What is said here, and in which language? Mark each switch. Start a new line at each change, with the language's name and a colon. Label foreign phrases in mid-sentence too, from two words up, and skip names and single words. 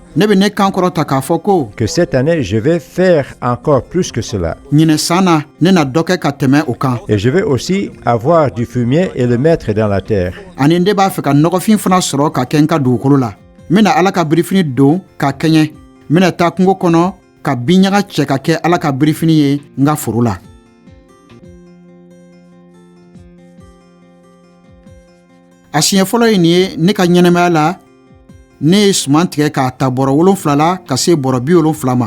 Bambara: Ne bɛ ne kan kɔrɔta k'a fɔ ko
French: que cette année, je vais faire encore plus que cela.
Bambara: ɲinɛ san na ne na dɔ kɛ ka tɛmɛ o kan.
French: Et je vais aussi avoir du fumier et le mettre dans la terre.
Bambara: Ani ne b'a fɛ ka nɔgɔfin fana sɔrɔ ka kɛ n ka dugukolo la. N bɛna Ala ka birifini don ka kɛɲɛ. N bɛna taa kungo kɔnɔ ka binɲaga cɛ ka kɛ Ala ka birifini ye n ka foro la. A siɲɛ fɔlɔ ye nin ye ne ka ɲɛnɛmaya la, ne ye suman tigɛ k'a ta bɔrɔ 7 la ka se bɔrɔ 70 ma.